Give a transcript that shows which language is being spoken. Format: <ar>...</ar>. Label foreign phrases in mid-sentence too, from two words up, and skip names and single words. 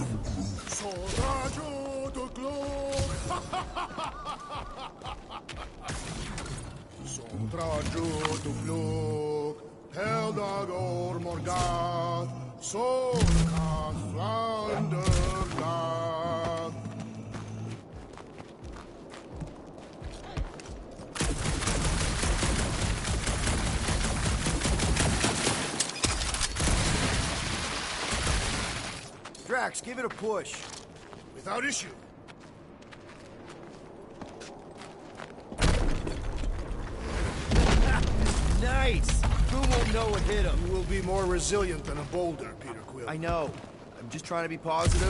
<en>Soldajo to Glock! Soldajo to Glock! Heldagor Morgath! Soldath Flandergath! Drax, give it a push. Without issue. Nice! Who won't know what hit him? You will be more resilient than a boulder, Peter Quill. I know. I'm just trying to be positive.</en>